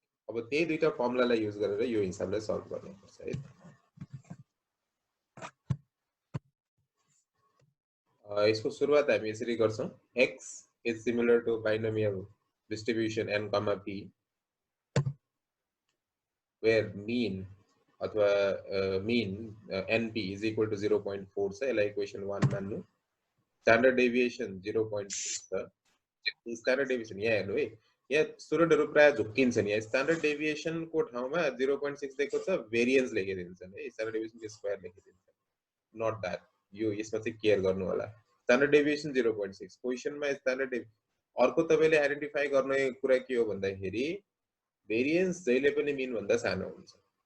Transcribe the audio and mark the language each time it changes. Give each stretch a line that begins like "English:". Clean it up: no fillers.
Nepali: अब त्यही दुईटा फर्मुलालाई युज गरेर यो हिसाबले सल्भ गर्नुपर्छ है। यसको सुरुवात हामी यसरी गर्छौं,
English: x is similar to binomial distribution n, p where mean अथवा mean np is equal to 0.4
Nepali: छ, यसलाई इक्वेसन 1 मान्नु। स्ट्यान्डर्ड डेभिएसन 0.6 छ। स्ट्यान्डर्ड डेभिएसन यहाँ हेर्नु है, यहाँ स्टुडेन्टहरु प्राय झुक्किन्छन्, यहाँ स्ट्यान्डर्ड डेभिएसन को ठाउँमा 0.6 दिएको छ, भेरिएन्स लेखिदिन्छन् है, स्ट्यान्डर्ड डेभिएसन को स्क्वायर लेखिदिन्छन्। नट दैट, यो यसमा चाहिँ केयर गर्नु होला। स्ट्यान्डर्ड डेभिएसन 0.6 क्वेशनमा स्ट्यान्डर्ड अर्को तपाईले आइडेन्टिफाई गर्ने कुरा के हो भन्दाखेरि भेरिएन्स जहिले पनि मिन भन्दा सानो हुन्छ।